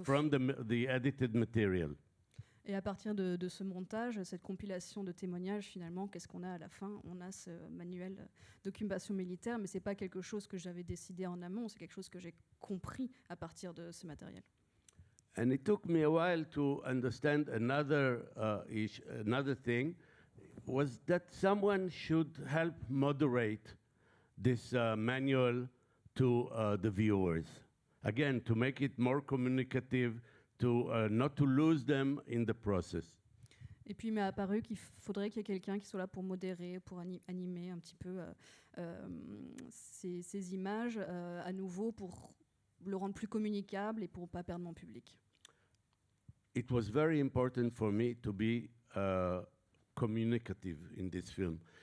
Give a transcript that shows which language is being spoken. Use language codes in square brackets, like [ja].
[en] from the edited material. [fr] et à partir de ce montage, cette compilation de témoignages, finalement, qu'est-ce qu'on a à la fin? On a ce manuel d'occupation militaire, mais c'est pas quelque chose que j'avais décidé en amont, c'est quelque chose que j'ai compris à partir de ce matériel. [en] And it took me a while to understand another thing, was that someone should help moderate this manual to the viewers. Again, to make it more communicative, to not to lose them in the process. [fr] Et puis il m'est apparu qu'il faudrait qu'il y ait quelqu'un qui soit là pour modérer, pour animer un petit peu ces images à nouveau, pour le rendre plus communicable et pour ne pas perdre mon public. [en] It was very important for me to be communicative in this film.